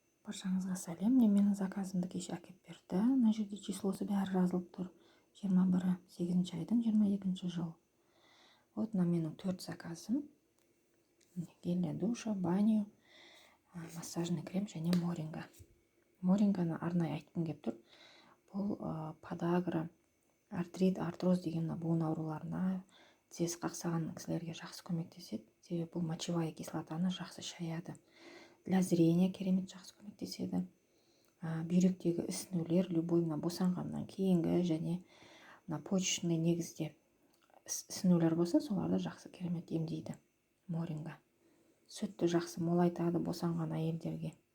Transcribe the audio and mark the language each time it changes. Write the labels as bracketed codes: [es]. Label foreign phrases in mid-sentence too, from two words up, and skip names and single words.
[kk] Баршаңызға сәлем. Менің заказымды кеше әкеп берді. Мына жерде числосы бәрі жазылып тұр. 21 8 айдың 22 жыл. Вот мына менің 4 заказым. [ru] Гель для душа, баню, массажный крем [kk] және моринга. Моринганы арнайы айтқым келіп тұр. Бұл подагра, артрит, артроз деген буын ауруларына, тізесі қақсаған кісілерге жақсы көмектеседі. Себебі бұл [ru] мочевая кислотаны [kk] жақсы шаяды. [ru] Для зрения [kk] керемет жақсы көмектеседі. Бүйректегі ісінулер, любой босанғаннан кейінгі және почечный негізде ісінулер болса, соларды жақсы керемет емдейді моринга. Сүтті жақсы молайтады босанған әйелдерге.